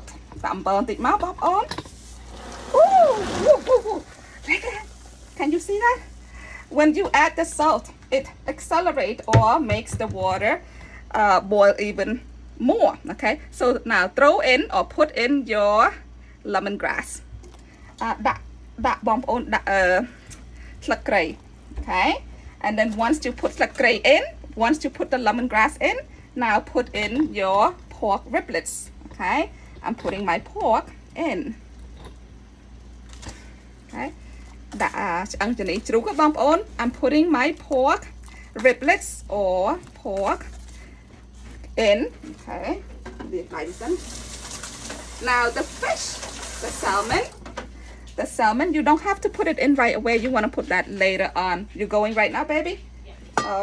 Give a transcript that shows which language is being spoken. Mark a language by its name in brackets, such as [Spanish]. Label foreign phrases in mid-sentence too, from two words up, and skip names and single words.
[English] On. Ooh. Can you see that? When you add the salt, it accelerates or makes the water boil even more. Okay, so now throw in or put in your lemongrass [Khmer] ដាក់បងប្អូនដាក់ស្លឹកគ្រៃ [English] okay and then once you put ស្លឹកគ្រៃ in once you put the lemongrass in now put in your pork riblets okay I'm putting my pork in okay [Khmer] ដាក់ឆ្អឹងជំនីជ្រូកបងប្អូន [English] I'm putting my pork riblets or pork in okay now the fish the salmon you don't have to put it in right away you want to put that later on you're going right now baby yeah.